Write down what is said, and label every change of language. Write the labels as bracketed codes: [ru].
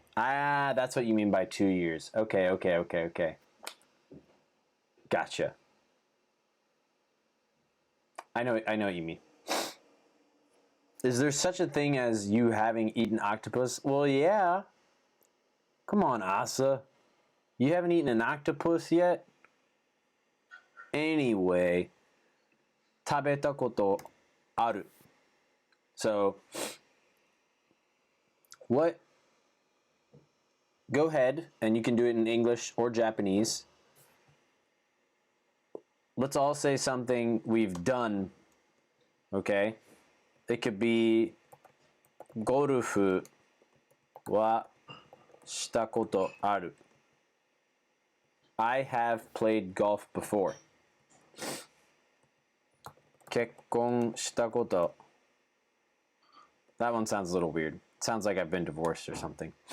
[en] Ah, that's what you mean by 2 years. Okay, okay, okay, okay. Gotcha. I know what you mean. Is there such a thing as you having eaten octopus? Well, yeah. Come on, Asa. You haven't eaten an octopus yet? [ja] Anyway, 食べたことある. [en] So, what? Go ahead, and you can do it in English or Japanese. Let's all say something we've done, okay? It could be [ja] ゴルフはしたことある. [en] I have played golf before. [ja] 結婚したこと. [en] That one sounds a little weird. It sounds like I've been divorced or something.